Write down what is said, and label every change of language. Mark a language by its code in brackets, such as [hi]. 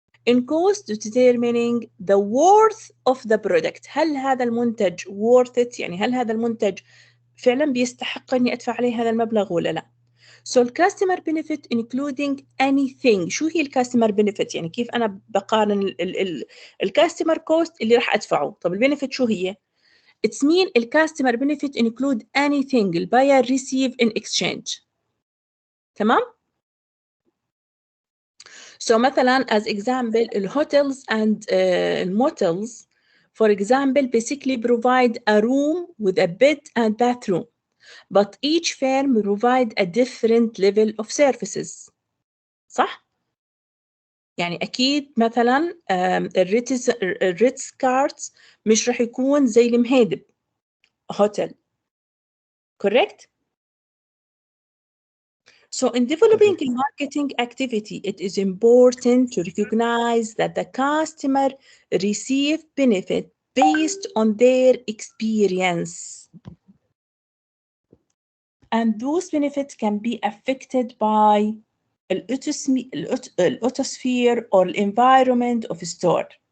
[en] In cost determining the worth of the product، [ar] هل هذا المنتج [en] worth it، [ar] يعني هل هذا المنتج فعلا بيستحق إني أدفع عليه هذا المبلغ ولا لا. [en] So customer benefit including anything. [ar] شو هي الكاستمر benefit؟ يعني كيف أنا بقارن الكاستمر كوست اللي راح أدفعه. طب البنفيت شو هي؟ [en] It's mean الكاستمر benefit include anything the buyer receive in exchange. [ar] تمام؟ [en] So [ar] مثلا [en] as example الهوتels and motels for example basically provide a room with a bed and bathroom. But each firm provide a different level of services. [ar] صح؟ يعني أكيد مثلا الريتز كارتس مش رح يكون زي المهيدب هوتيل. [en] Correct? So in developing a marketing activity, it is important to recognize that the customer receive benefit based on their experience. And those benefits can be affected by الأوتوسفير or environment of a store.